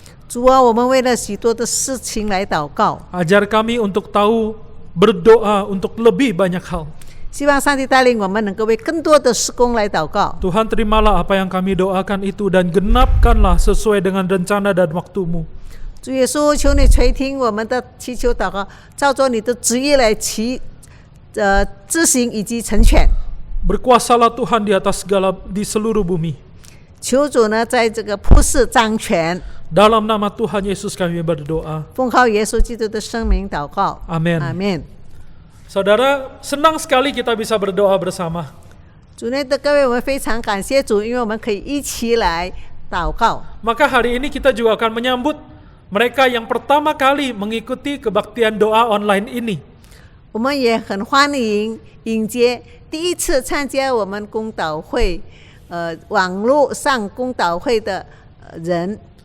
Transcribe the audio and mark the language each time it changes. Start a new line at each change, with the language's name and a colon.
Chinese: 主啊，我们为了许多的事情来祷告，
Indonesian: Ajar kami untuk tahu berdoa untuk lebih banyak hal.
Chinese: 希望上帝带领我们能够为更多的事工来祷告。
Indonesian: Tuhan, terimalah apa yang kami doakan itu dan genapkanlah sesuai dengan rencana dan waktu-Mu.
Chinese: 主耶稣，求你垂听我们的祈求祷告，照着你的旨意来执行以及成全。
Indonesian: Berkuasalah Tuhan di atas di seluruh bumi.
Chinese: 求主呢，在这个普世掌权，
Indonesian: Dalam nama Tuhan Yesus kami berdoa.
Chinese: 奉靠耶稣基督的圣名祷告。
Indonesian: Amin.
Chinese: 阿门。
Indonesian: Saudara, senang sekali kita bisa berdoa bersama.
Chinese: 主内的各位，我们非常感谢主，因为我们可以一起来祷告。
Indonesian: Maka hari ini kita juga akan menyambut mereka yang pertama kali mengikuti kebaktian doa online ini.
Chinese: 我们也很欢迎迎接第一次参加我们公祷会，网络上公祷会的人，